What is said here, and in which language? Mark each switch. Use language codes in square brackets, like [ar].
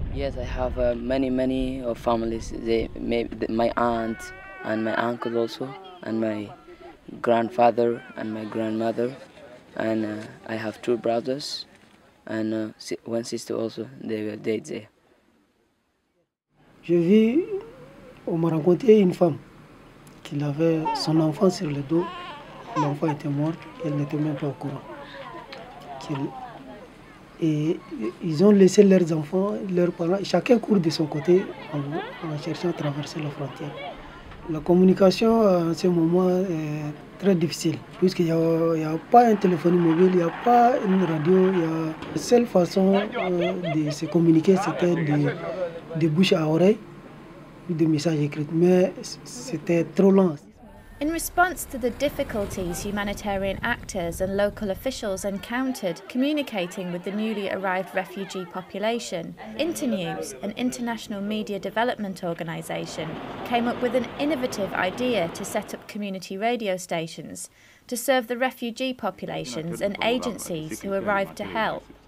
[en] Yes, I have many of families. My aunt and my uncle also, and my grandfather and my grandmother, and I have 2 brothers and 1 sister also. They were dead there. [fr] Je vis, on m'a rencontré une femme qui avait son enfant sur le dos. L'enfant était mort, elle n'était même pas au courant. Et ils ont laissé leurs enfants, leurs parents, chacun court de son côté en cherchant à traverser la frontière. La communication à ce moment est très difficile, puisqu'il n'y a pas un téléphone mobile, il n'y a pas une radio. La seule façon de se communiquer, c'était de bouche à oreille, des messages écrits, mais c'était trop lent. [en] In response to the difficulties humanitarian actors and local officials encountered communicating with the newly arrived refugee population, Internews, an international media development organisation, came up with an innovative idea to set up community radio stations to serve the refugee populations and agencies who arrived to help.